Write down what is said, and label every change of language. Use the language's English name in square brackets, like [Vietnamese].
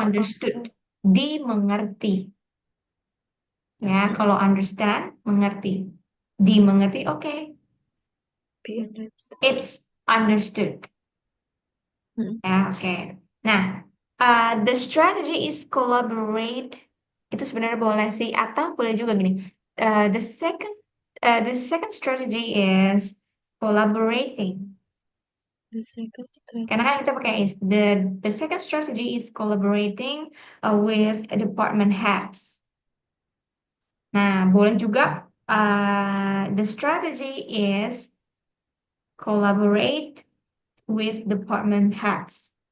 [Indonesian] understood, dimengerti. Ya, kalau understand, mengerti. Dimengerti, oke. [English] be understood. It's understood. Hmm. [Indonesian] Ya, oke. [English] Nah, the strategy is collaborate. [Indonesian] Itu sebenarnya boleh sih, atau boleh juga gini. [English] Uh, the second, the second strategy is collaborating. The second [Indonesian] Karena kan [English] strategy. [Indonesian] kita pakai is. [English] The second strategy is collaborating with department heads. [Indonesian] Nah, boleh juga. [English] The strategy is collaborate with department heads.